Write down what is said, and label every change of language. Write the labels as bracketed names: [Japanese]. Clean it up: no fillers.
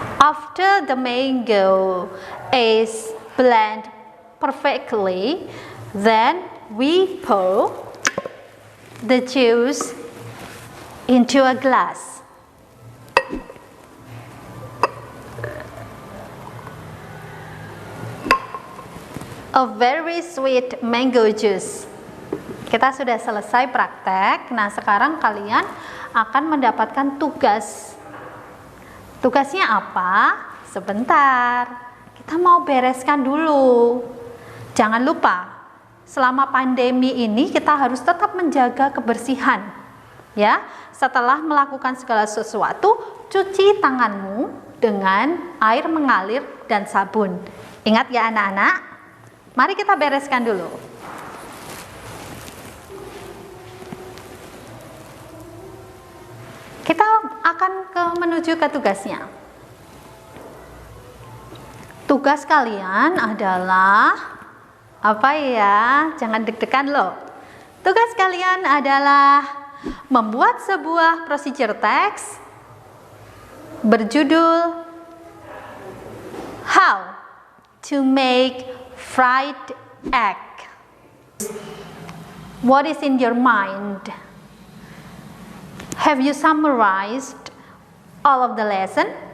[English] After the mango is blended perfectly, then we pour the juice into a glass. A very sweet mango juice. [Indonesian] Kita sudah selesai praktek. Nah, sekarang kalian akan mendapatkan tugas. Tugasnya apa? Sebentar. Kita mau bereskan dulu. Jangan lupa, selama pandemi ini kita harus tetap menjaga kebersihan. Ya, setelah melakukan segala sesuatu, cuci tanganmu dengan air mengalir dan sabun. Ingat ya anak-anak? Mari kita bereskan dulu. Kita akan menuju ke tugasnya. Tugas kalian adalah apa ya? Jangan deg-degan loh. Tugas kalian adalah membuat sebuah procedure text berjudul [English] How to make fried egg. What is in your mind? Have you summarized all of the lesson?